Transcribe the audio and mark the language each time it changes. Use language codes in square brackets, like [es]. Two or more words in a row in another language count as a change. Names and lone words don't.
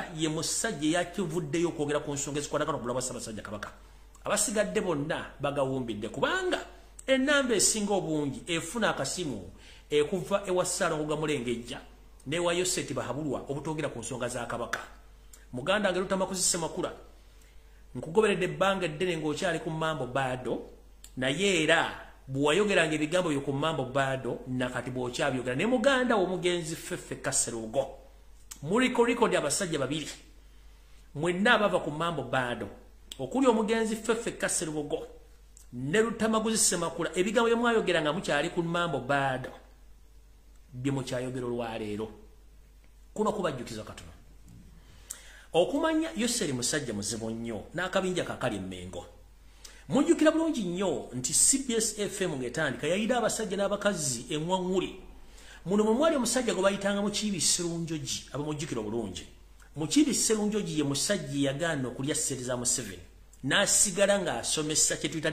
[lg] ye musajja yakivuddeyo okwogera ku nsonga ezikwatagana okulaba Ssaabasajja Kabaka abasigadde bonna bagawumbidde kubanga ennamba esinga obungi efuna akasimu ekuva ewa Ssaalongo Mulengejja newa Yoseti Bahabulwa obutogera ku nsonga za Kabaka muganda nga Lutamaguzi Semakula nkugoberedde ebbanga eddene ng'okyali ku mambo bado naye era bw'ayogeranga ebigambo byo ku mambo bado nakati bw'okyabyogera ne muganda w'omugenzi Ffeffe Kasserugo muliko record abasajja babiri mwenna abava ku mambo bado okuli omugenzi Ffeffe Kasserugo ne Lutamaguzi Semakula ebigambo bye mwayogeranga mukyali ku mambo bado bye mukyayogera olwaleero kuno kubajjukiza katono okumanya Yoseri musajja muzibu nnyo n'akabinja kakali emmengo mujjukira bulungi nnyo nti CBS FM ng'etandika yayida abasajja n'abakazi emwaŋŋuli muno mwe mwali omusajja gwe bayitanga Mukiibi Sserunjogi abamujjukira obulungi Mukiibi Sserunjogi ye musajja yagaana okulya ssente za Museveni n'asigala ng'asomesa kye tuyita